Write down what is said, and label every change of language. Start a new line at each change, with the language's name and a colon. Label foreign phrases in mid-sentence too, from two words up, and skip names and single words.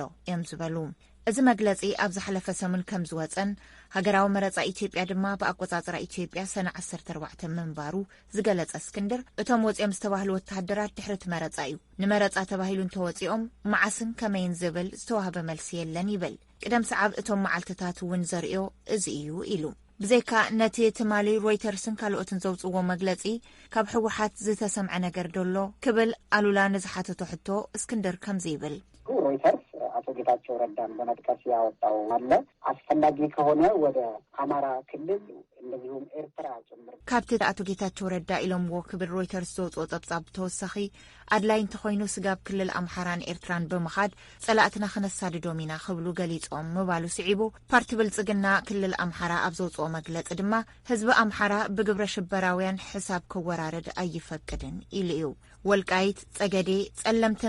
Tigrinya: እዮም ዝበሉ። እዚ መግለጺ ኣብ ዝሓለፈ ሰሙን ከም ዝወፀን ሃገራዊ መረጻ ኢትዮጵያ ድማ ብኣቆጻጽራ ኢትዮጵያ ሰነ 14 ምንባሩ ዝገለጸ እስክንድር እቶም ወፂኦም ዝተባህሉ ወተሃደራት ድሕሪ መረጻ እዩ ንመረጻ ተባሂሉ እንተወፂኦም መዓስን ከመይን ዝብል ዝተዋህበ መልሲ የለን ይብል። ቅደም ሰዓብ እቶም መዓልትታት እውን ዘርእዮ እዚ እዩ ኢሉ ብዘይካ ነቲ ትማሊ ሮይተርስን ካልኦትን ዘውፅዎ መግለጺ ካብ ሕወሓት ዝተሰምዐ ነገር ደሎ ክብል አሉላ ንዝሓተቶ ሕቶ እስክንድር ከምዚ ይብል።
Amharic: ሮይተርስ አቶ ጌታቸው ረዳን በመጥቀስ ያወጣው አለ አስፈላጊ ከሆነ ወደ አማራ ክልል እንደዚሁም ኤርትራ ጭምር
Tigrinya: ካብቲ አቶ ጌታቸው ረዳ ኢሎምዎ ክብል ሮይተርስ ዘውፅኦ ጸብጻብ ተወሳኺ ኣድላይ እንተኾይኑ ስጋብ ክልል ኣምሓራን ኤርትራን ብምኻድ ጸላእትና ክነሳድዶም ኢና ክብሉ ገሊጾም ምባሉ ስዒቡ ፓርቲ ብልጽግና ክልል ኣምሓራ ኣብ ዘውፅኦ መግለጺ ድማ ህዝቢ ኣምሓራ ብግብረ ሽበራውያን ሕሳብ ክወራረድ ኣይፈቅድን ኢሉ እዩ። ወልቃይት፣ ጸገዴ፣ ጸለምትን